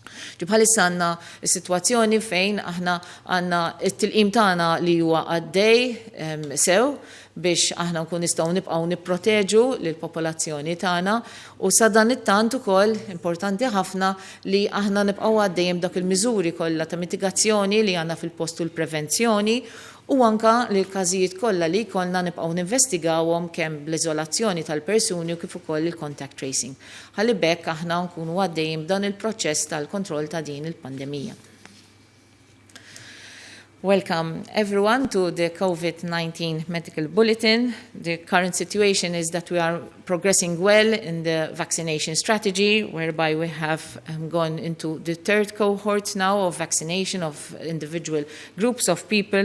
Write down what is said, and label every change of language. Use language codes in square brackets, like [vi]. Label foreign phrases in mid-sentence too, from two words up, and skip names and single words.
[mt] Bħalissa għandna s-sitwazzjoni fejn aħna għandna t-tilqim tagħna li huwa għaddej sew biex aħna nkun nistgħu nibqgħu nipproteġu lill-popolazzjoni tagħna u sa dan it-tant ukoll importanti ħafna li aħna nibqgħu għaddejjem dak il-miżuri kollha ta' mitigazzjoni li għandna fil-post u l-prevenzjoni u anka li l-każijiet kollha li jkollna nibqgħu ninvestigawhom kemm bl-iżolazzjoni tal-persuni u kif ukoll il- [en] contact tracing. [mt] Ħalli bekk aħna nkunu għaddejjem dan il-proċess tal-kontroll ta' din il-pandemija. [en] Welcome everyone to the COVID-19 Medical Bulletin. The current situation is that we are progressing well in the vaccination strategy, whereby we have gone into the third cohort now of vaccination of individual groups of people.